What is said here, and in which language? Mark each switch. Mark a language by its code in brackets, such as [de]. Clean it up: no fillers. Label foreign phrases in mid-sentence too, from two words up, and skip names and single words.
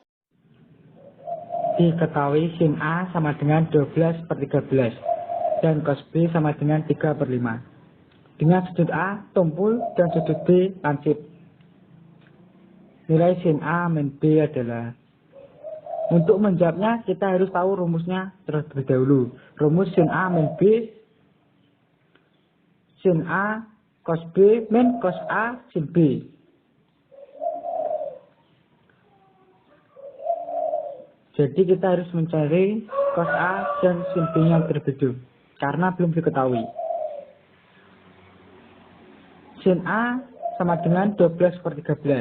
[id] Diketahui sin A sama dengan 12/13 dan cos B sama dengan 3/5. Dengan sudut A tumpul dan sudut B lancip. Nilai sin A min B adalah. Untuk menjawabnya kita harus tahu rumusnya terlebih dahulu. Rumus sin A min B, sin A cos B min cos A sin B. Jadi kita harus mencari cos A dan sin B yang berbeda karena belum diketahui. Sin A sama dengan 12/13.